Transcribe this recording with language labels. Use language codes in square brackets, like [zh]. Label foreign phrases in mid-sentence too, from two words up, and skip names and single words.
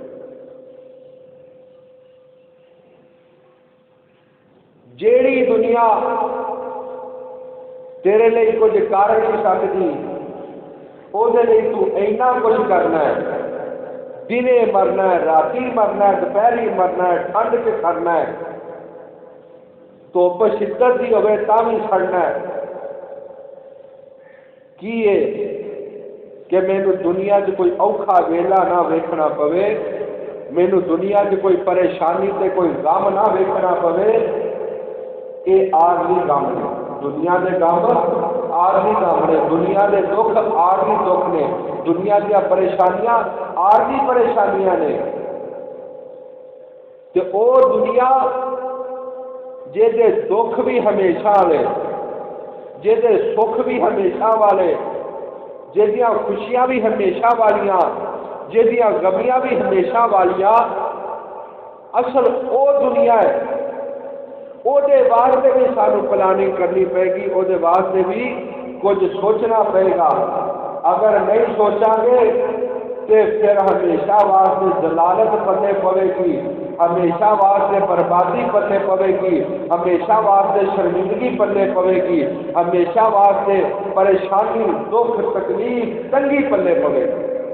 [pa] جیڑی دنیا تیرے لیے کچھ کر نہیں سکتی وہ تو اینا کچھ کرنا ہے، دنے مرنا ہے، راتی مرنا ہے، دوپہری مرنا ہے، ٹھنڈ کے کرنا ہے، دھوپ شدت کی ہوئے تاں بھی سڑنا ہے۔ کی ہے کہ مینوں دنیا سے کوئی اوکھا ویلا نہ ویکھنا پوے، مینوں دنیا سے کوئی پریشانی سے کوئی غم نہ ویکھنا پوے۔ یہ عارضی غم نے، دنیا کے غم عارضی غم نے، دنیا کے دکھ عارضی دکھ نے، دنیا دیا پریشانیاں عارضی پریشانیاں نے، تے او دنیا جے دے دکھ بھی ہمیشہ والے، جے دے سکھ بھی ہمیشہ والے، جے دیاں خوشیاں بھی ہمیشہ والیاں، جے دیاں غمیاں بھی ہمیشہ والیاں، اصل او دنیا ہے۔ وہ واسطے بھی سانو پلاننگ کرنی پے گی، وہ واسطے بھی کچھ سوچنا پڑے گا۔ اگر نہیں سوچا گے تو پھر ہمیشہ واسطے ضلالت پتے پوے گی، ہمیشہ واسطے بربادی پتے پوے گی، ہمیشہ واسطے شرمندگی پلے پوے گی، ہمیشہ واسطے پریشانی دکھ تکلیف تنگی پلے پوے گی۔